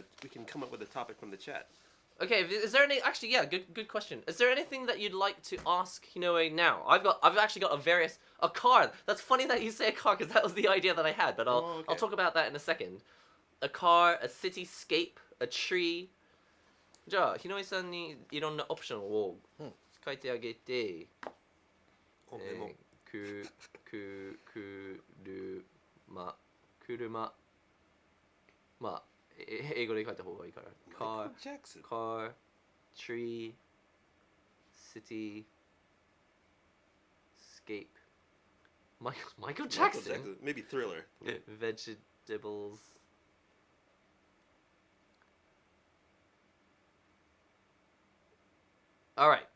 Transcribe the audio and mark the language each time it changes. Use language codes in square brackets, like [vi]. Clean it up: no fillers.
[en] we can come up with a topic from the chat. Okay, is there any actually? Yeah, good question. Is there anything that you'd like to ask Hinoe now? I've actually got a car. That's funny that you say a car because that was the idea that I had. But I'll talk about that in a second. A car, a cityscape, a tree. [ja] じゃあ日野井さんにいろんなオプションを書いてあげて、車まあ英語で書いた方がいいから car [en] Jackson. car tree city scape Michael Jackson? Maybe Thriller. Vegetables all right